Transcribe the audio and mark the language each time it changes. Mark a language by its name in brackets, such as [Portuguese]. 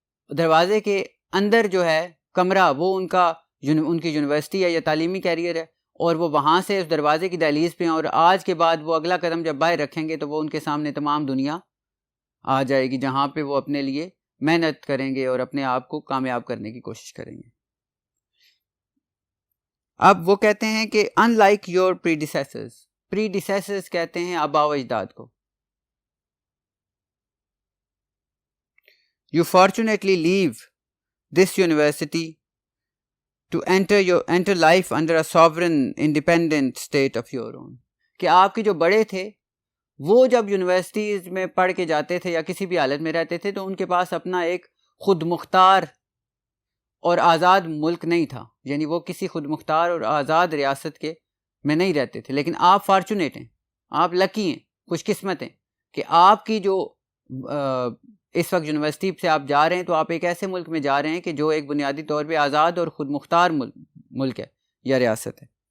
[Urdu] دروازے کے اندر جو ہے کمرہ وہ ان کی یونیورسٹی ہے یا تعلیمی کیریئر ہے، اور وہ وہاں سے اس دروازے کی دہلیز پہ ہیں، اور آج کے بعد وہ اگلا قدم جب باہر رکھیں گے تو وہ ان کے سامنے تمام دنیا آ جائے گی جہاں پہ وہ اپنے لیے محنت کریں گے اور اپنے آپ کو کامیاب کرنے کی کوشش کریں گے. اب وہ کہتے ہیں کہ [English] unlike your predecessors [Urdu] کہتے ہیں آباء و اجداد کو. [English] You fortunately leave this university to enter life under a sovereign independent state of your own. [Urdu] کہ آپ کے جو بڑے تھے وہ جب یونیورسٹیز میں پڑھ کے جاتے تھے یا کسی بھی حالت میں رہتے تھے تو ان کے پاس اپنا ایک خود مختار اور آزاد ملک نہیں تھا، یعنی وہ کسی خود مختار اور آزاد ریاست کے میں نہیں رہتے تھے. لیکن آپ فارچونیٹ ہیں، آپ لکی ہیں، خوش قسمت ہیں کہ آپ کی جو اس وقت یونیورسٹی سے آپ جا رہے ہیں تو آپ ایک ایسے ملک میں جا رہے ہیں کہ جو ایک بنیادی طور پہ آزاد اور خود مختار ملک ہے یا ریاست ہے.